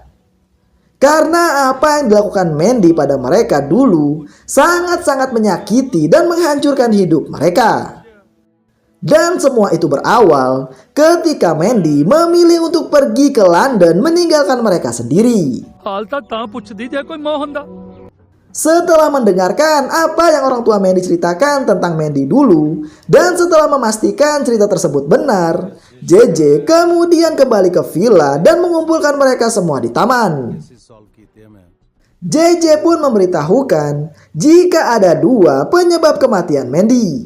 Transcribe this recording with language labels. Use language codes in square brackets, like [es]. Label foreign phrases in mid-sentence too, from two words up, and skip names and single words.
[id] Karena apa yang dilakukan Mandy pada mereka dulu sangat-sangat menyakiti dan menghancurkan hidup mereka. Dan semua itu berawal ketika Mandy memilih untuk pergi ke London meninggalkan mereka sendiri. [pa] ਹਾਲ ਤਾਂ ਪੁੱਛਦੀ ਜੇ ਕੋਈ ਮੋਹਨ ਦਾ [id] Setelah mendengarkan apa yang orang tua Mandy ceritakan tentang Mandy dulu, dan setelah memastikan cerita tersebut benar, JJ kemudian kembali ke villa dan mengumpulkan mereka semua di taman. JJ pun memberitahukan jika ada dua penyebab kematian Mandy.